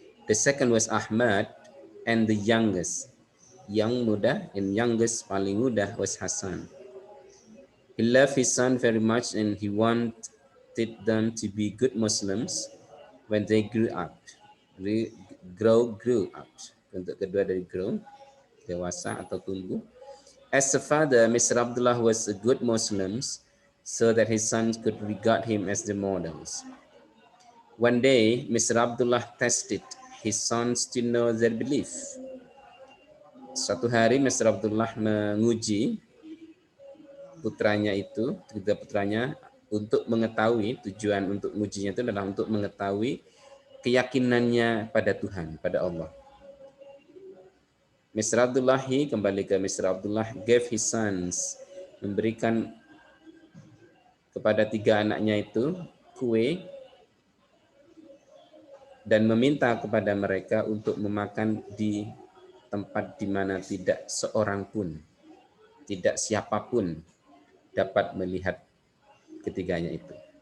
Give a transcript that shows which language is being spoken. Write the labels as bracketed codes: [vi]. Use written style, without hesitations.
[en] The second was Ahmad, and the youngest, [id] yang muda, [en] and youngest [id] paling muda [en] was Hassan. He loved his son very much and he wanted them to be good Muslims when they grew up. Grew up. [id] Untuk kedua dari grow, dewasa atau tumbuh. [en] As a father, Mr. Abdullah was a good Muslim so that his sons could regard him as the models. One day, Mr. Abdullah tested his sons to know their belief. [id] Suatu hari, Mr. Abdullah menguji putranya itu, 3 putranya, untuk mengetahui, tujuan untuk mengujinya itu adalah untuk mengetahui keyakinannya pada Tuhan, pada Allah. [en] Mr. [id] Abdullah, kembali ke Mr. Abdullah, [en] gave his sons, [id] memberikan kepada 3 anaknya itu kue dan meminta kepada mereka untuk memakan di tempat di mana tidak seorang pun, tidak siapapun dapat melihat ketiganya itu.